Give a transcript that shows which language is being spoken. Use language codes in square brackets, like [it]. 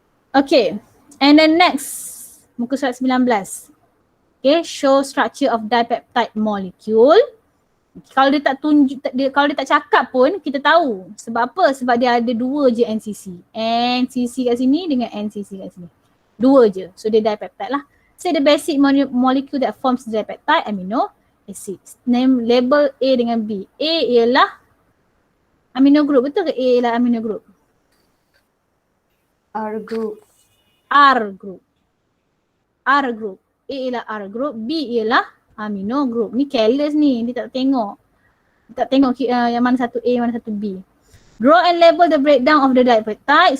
[en] Okay. And then next, [ms] muka surat 19. [en] Okay, show structure of dipeptide molecule. [ms] Kalau dia tak tunjuk, kalau dia tak cakap pun kita tahu. Sebab apa? Sebab dia ada dua je NCC. NCC kat sini dengan NCC kat sini. Dua je. So dia dipeptide lah. [en] Say the basic molecule that forms dipeptide amino acid. Name label [ms] A dengan B. A ialah amino group. Betul ke A ialah amino group? [en] R group. R group. R group. [ms] A ialah R group, B ialah amino group. Ni careless ni, dia tak tengok. Tak tengok yang mana satu A, mana satu B. [en] Draw and label the breakdown of the dipeptide.